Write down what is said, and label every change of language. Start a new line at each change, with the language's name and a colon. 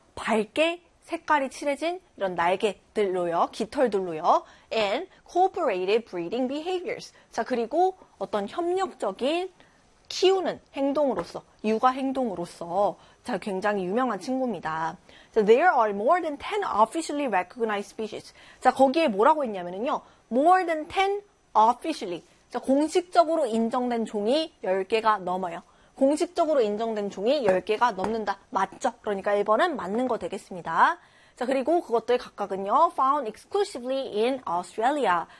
Korean: 밝게 색깔이 칠해진 이런 날개들로요, 깃털들로요.
English: And cooperative breeding behaviors.
Korean: 자, 그리고 어떤 협력적인 키우는 행동으로서, 육아 행동으로서 자, 굉장히 유명한 친구입니다.
English: So there are more than 10 officially recognized species.
Korean: 자, 거기에 뭐라고 했냐면요.
English: More than 10 officially.
Korean: 자, 공식적으로 인정된 종이 10개가 넘어요. 공식적으로 인정된 종이 10개가 넘는다. 맞죠? 그러니까 1번은 맞는 거 되겠습니다. 자, 그리고 그것들 각각은요.
English: Found exclusively in Australia.